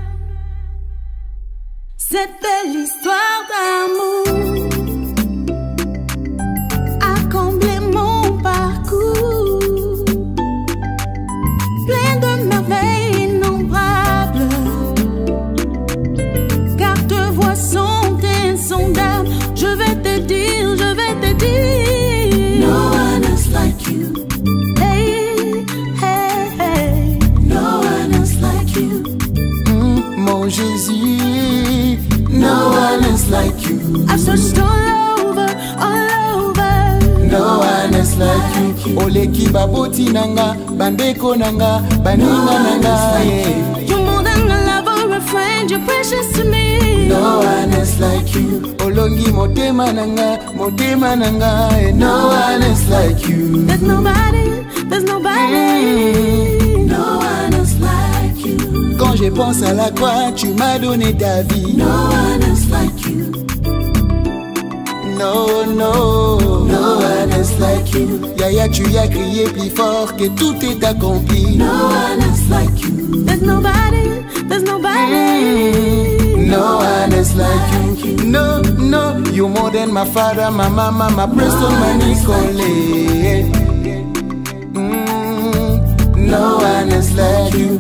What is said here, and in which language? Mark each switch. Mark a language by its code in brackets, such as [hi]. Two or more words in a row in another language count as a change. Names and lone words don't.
[fr] Cette belle histoire d'amour a comblé mon parcours, plein de merveilles innombrables, car tes voix sont insondables. Je vais te dire, je vais te dire: [en] No one else like you. Hey, hey, hey. No one else like you. [fr] Mon Jésus. [en] No one else like you. I've searched all over, all over. No one else is like you. [ln] Oleki baboti nanga, bandeko nanga, baninga nanga. [en] You're more than a lover, a friend, you're precious to me. No one is like you. [ln] Olongi motema nanga, motema nanga. [en] No one is like you. There's nobody, there's nobody. No one is like you. [fr] Quand je pense à la croix, tu m'as donné ta vie. [en] No one is like you. No, no, no one is like you. [fr] Yaya, tu as crié plus fort que tout est accompli. [en] No one is like you. There's nobody, there's nobody. No one is like you. No, no, you're more than my father, my mama, my Preston, my Nicole. No one is like you.